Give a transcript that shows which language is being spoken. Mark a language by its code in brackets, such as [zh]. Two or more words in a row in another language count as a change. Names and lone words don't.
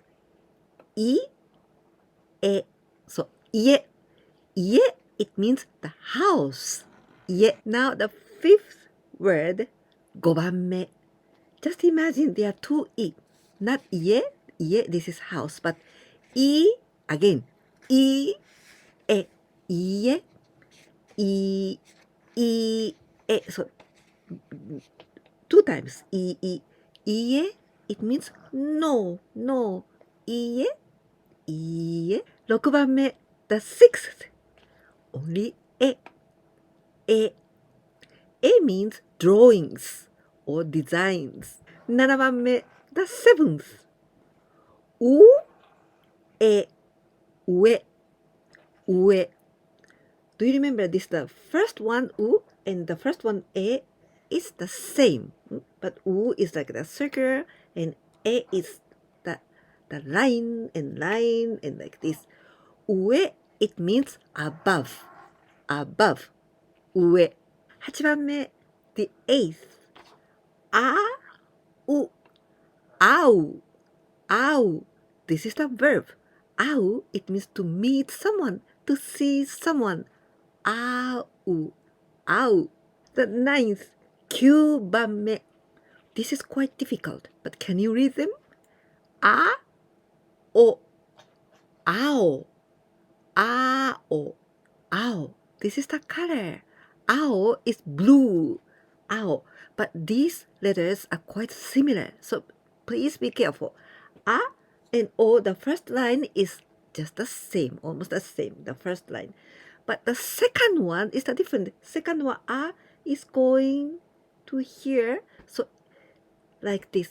[ja] い。え. So いえ. [en] Ie, it means the house. Ie. Now the fifth word, [ja] 5番目. [en] Just imagine there are two I. Not [ja] いえ。いえ, [en] this is house. But I, again. [ja] い。え. いえ。い。い。え. [en] So two times. [ja] い。いえ, [en] it means no. No. [ja] Ie. Ie. 6番目. [en] The sixth. Only E. E. E means drawings or designs. [ja] 7番目. [en] The seventh. [ja] U. え。うえ。うえ. [en] Do you remember this? The first one, U, and the first one, E, is the same. But U is like the circle, and E is the line and like this. Ue, it means above. Above. [ja] Ue. 8番目. [en] The eighth. [ja] あ。う。あう. Au. [en] This is the verb. Au, it means to meet someone, to see someone. [ja] あう。あう. [en] The ninth. [ja] 9番目. [en] This is quite difficult, but can you read them? [ja] あ。お。あお. あお。あお. [en] This is the color. Ao is blue. Ao. But these letters are quite similar, so please be careful. A and O, the first line is just the same, almost the same, the first line. But the second one is the different. Second one, A is going to here, so like this.